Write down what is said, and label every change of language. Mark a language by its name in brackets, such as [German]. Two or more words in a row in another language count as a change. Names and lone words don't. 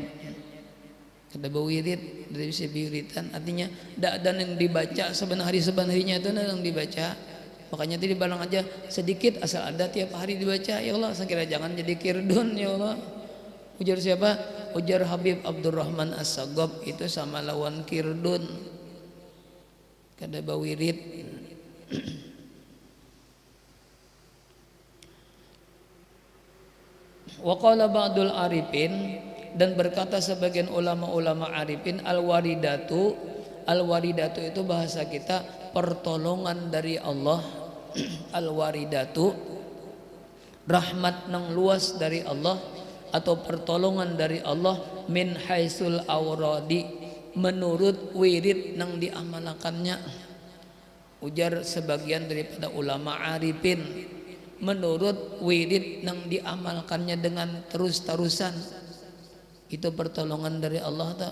[Banjar] Kada bawirid dari si wiritan, artinya dak ada yang dibaca sebenarnya itu yang dibaca. Makanya tadi barang aja sedikit asal ada tiap hari dibaca, [Arabic] ya Allah [Banjar] sekira jangan jadi kirdun [Arabic] ya Allah. [Banjar] Ujar siapa? Ujar Habib Abdurrahman As-Saggab, itu sama lawan kirdun. Kada bawirid. [Arabic] Wa qala ba'dul arifin, [Banjar] dan berkata sebagian ulama-ulama arifin, al-waridatu itu bahasa kita pertolongan dari Allah. Al-waridatu rahmat nang luas dari Allah atau pertolongan dari Allah, [Arabic] min haisul awradi, [Banjar] menurut wirid nang diamalkannya. Ujar sebagian daripada ulama arifin, menurut wirid nang diamalkannya dengan terus-terusan, itu pertolongan dari Allah tak?